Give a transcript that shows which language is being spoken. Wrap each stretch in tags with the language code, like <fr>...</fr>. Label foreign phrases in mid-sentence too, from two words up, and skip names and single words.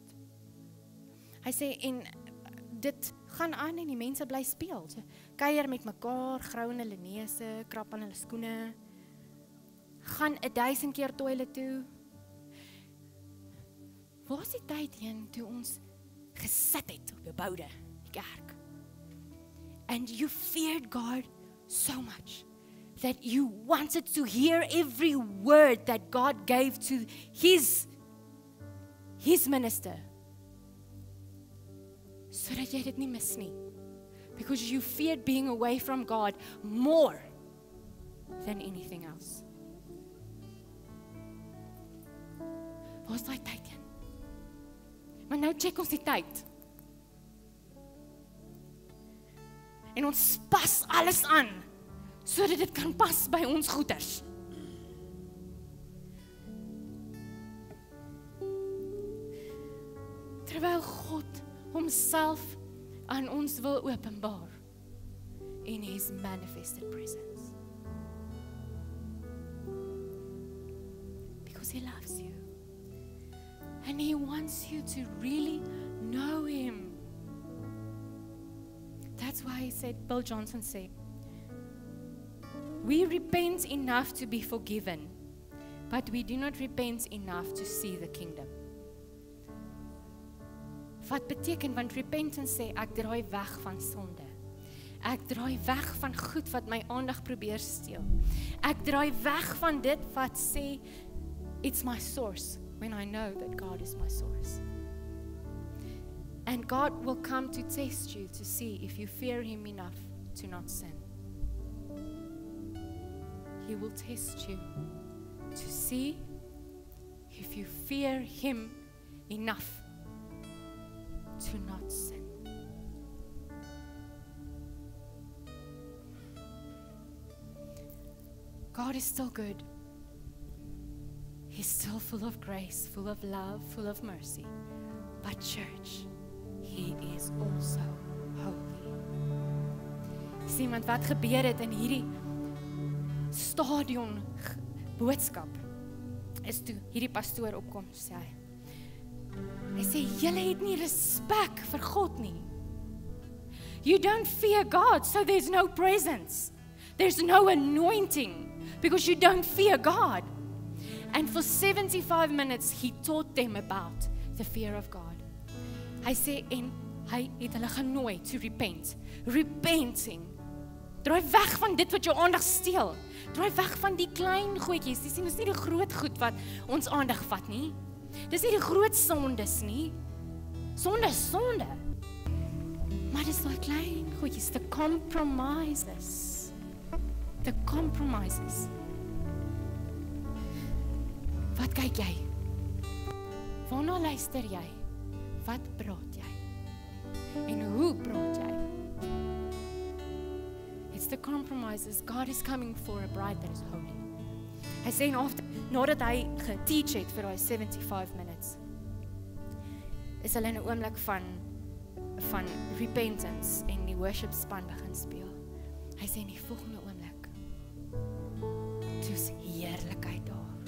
<af>Hy sê en dit gaan aan en die mense bly speel. So, kuier met mekaar, grou in hulle neuse, krap aan hulle skoene. Gaan 1000 keer toilet toe. Waar is die tyd heen toe ons gesit het op die boude, die kerk?</af> <en>And you feared God so much that you wanted to hear every word that God gave to his minister.</en> <af>Sodat jy dit nie mis nie.</af> <en>Because you feared being away from God more than anything else.</en> <af>Waar is daai tyd in? Maar nou check ons die tyd. En ons pas alles aan, sodat dit kan pas by ons goeders. Terwyl God homself aan ons wil openbaar in</af> <en>his manifested presence. Because he loves you. And he wants you to really know him. That's why he said, Bill Johnson said, we repent enough to be forgiven, but we do not repent enough to see the kingdom.</en> <af>Wat beteken, want repentance sê, ek draai weg van sonde. Ek draai weg van goed wat my aandag probeer steel. Ek draai weg van dit wat sê,</af> <en>it's my source, when I know that God is my source. And God will come to test you to see if you fear Him enough to not sin. He will test you to see if you fear Him enough to not sin. God is still good. He's still full of grace, full of love, full of mercy. But church, He is also holy.</en> <af>Sien, want wat gebeur het in hierdie stadion boodskap is toe hierdie pastoor opkom, sê hy. Hy sê, julle het nie respek vir God nie.</af> <en>You don't fear God, so there's no presence. There's no anointing, because you don't fear God. And for 75 minutes, he taught them about the fear of God.</en> <af>Hy sê, en hy het hulle genooi</af> <en>to repent. Repenting.</en> <af>Draai weg van dit wat jou aandag steel. Draai weg van die klein goedjies. Dis nie die groot goed wat ons aandag vat nie. Dis nie die groot sondes nie. Sonde is sonde. Maar dis daai klein goedjies,</af> <en>the compromises. The compromises.</en> <af>Wat kyk jy? Waarna luister jy? Wat praat jy? En hoe praat jy?</af> <en>It's the compromises. God is coming for a bride that is holy.</en> <af>Hy sê nadat hy geteach het vir daai 75 minutes, is hulle in 'n oomblik van repentance en die worship span begin speel. Hy sê in die volgende oomblik, toe's heerlikheid daar.</af>